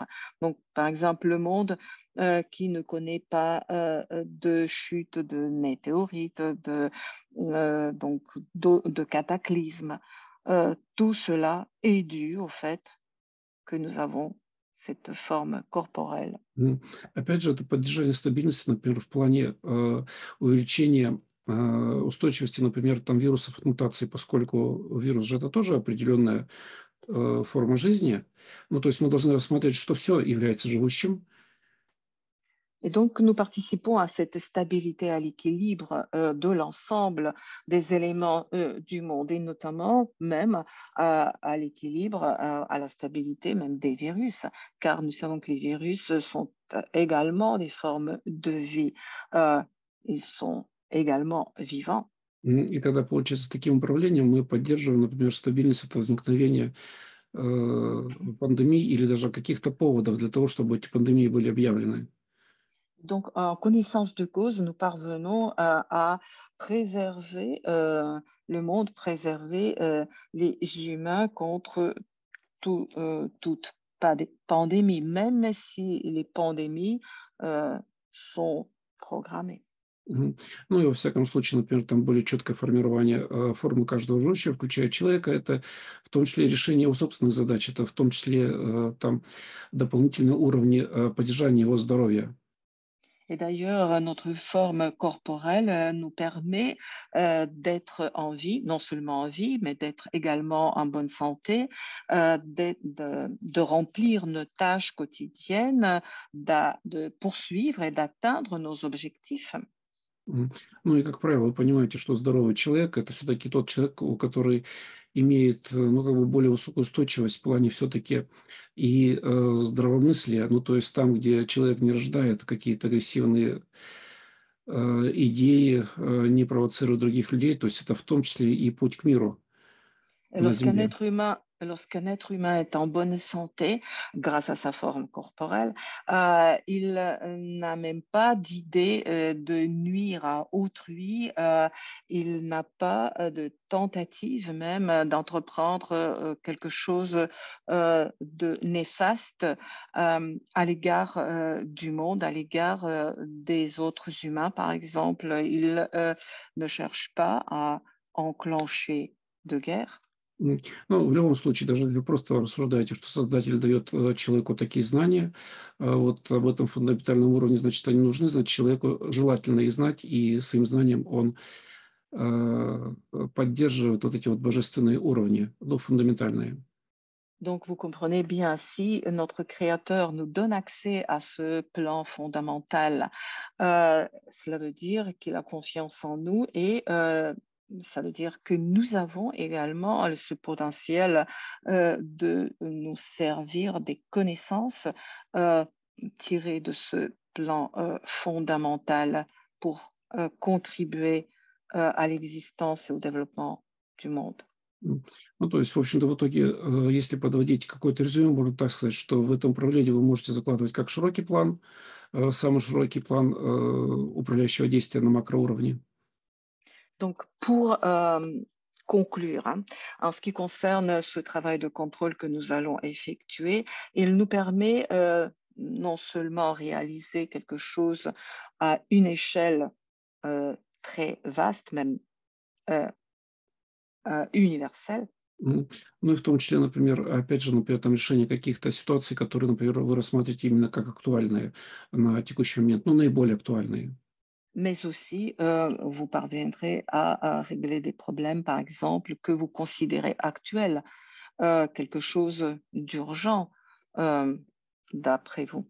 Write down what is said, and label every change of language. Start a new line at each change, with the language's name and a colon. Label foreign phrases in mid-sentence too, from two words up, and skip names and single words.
French: Donc, par exemple, le monde qui ne connaît pas de chute de météorites, donc de cataclysmes. Tout cela est dû au fait que nous avons cette forme corporelle.
Russian: Опять же, это поддержание стабильности, например, в плане увеличения устойчивости, например, там вирусов от мутаций, поскольку вирус же это тоже определенная форма жизни. Ну, то есть мы должны рассмотреть, что все является живущим.
French: Et donc, nous participons à cette stabilité, à l'équilibre de l'ensemble des éléments du monde et notamment même à l'équilibre, à la stabilité même des virus, car nous savons que les virus sont également des formes de vie. Ils sont également vivants.
Russian: И тогда, получается, таким управлением мы поддерживаем, например, стабильность от возникновения пандемий или даже каких-то поводов для того, чтобы эти пандемии были объявлены.
French: Donc, en connaissance de cause, nous parvenons à préserver le monde, préserver les humains contre toute pandémie, même si les pandémies sont programmées. Мгм.
Russian: Ну и во всяком случае, например, там более четкое формирование формы каждого живущего, включая человека, это в том числе решение его собственных задач, это в том числе там дополнительные уровни поддержания его здоровья.
French: Et d'ailleurs, notre forme corporelle nous permet d'être en vie, non seulement en vie, mais d'être également en bonne santé, de remplir nos tâches quotidiennes, de poursuivre et d'atteindre nos objectifs. Мгм.
Russian: Ну и, как правило, вы понимаете, что здоровый человек – это все-таки тот человек, у который имеет, ну, как бы более высокую устойчивость в плане все-таки и здравомыслия, ну, то есть там, где человек не рождает какие-то агрессивные идеи, не провоцирует других людей, то есть это в том числе и путь к миру
French: Et
Russian: на Земле.
French: lorsqu'un être humain est en bonne santé, grâce à sa forme corporelle, il n'a même pas d'idée de nuire à autrui. Il n'a pas de tentative même d'entreprendre quelque chose de néfaste à l'égard du monde, à l'égard des autres humains, par exemple. Il ne cherche pas à enclencher de guerre.
Russian: Ну, в любом случае, даже если вы просто рассуждаете, что Создатель дает человеку такие знания, вот об этом фундаментальном уровне, значит, они нужны, значит, человеку желательно их знать, и своим знанием он поддерживает вот эти вот божественные уровни, ну, фундаментальные.
French: Donc, vous comprenez bien, si notre Créateur nous donne accès à ce plan fondamental, cela veut dire qu'il a confiance en nous et ça veut dire que nous avons également ce potentiel de nous servir des connaissances euh, tirées de ce plan fondamental pour contribuer à l'existence et au développement du monde. М.
Russian: Ну, то есть, в общем-то, в итоге, если подводить какое-то резюме, можно так сказать, что в этом направлении вы можете закладывать как широкий план, самый широкий план, управляющего действия на макроуровне.
French: Donc, pour conclure, hein, en ce qui concerne ce travail de contrôle que nous allons effectuer, il nous permet non seulement réaliser quelque chose à une échelle très vaste, même euh, universelle. Мгм.
Russian: Ну и в том числе, например, опять же, например, там решение каких-то ситуаций, которые, например, вы рассматриваете именно как актуальные на текущий момент, ну, наиболее актуальные.
French: Mais aussi, vous parviendrez à régler des problèmes, par exemple, que vous considérez actuels, quelque chose d'urgent, euh, d'après vous.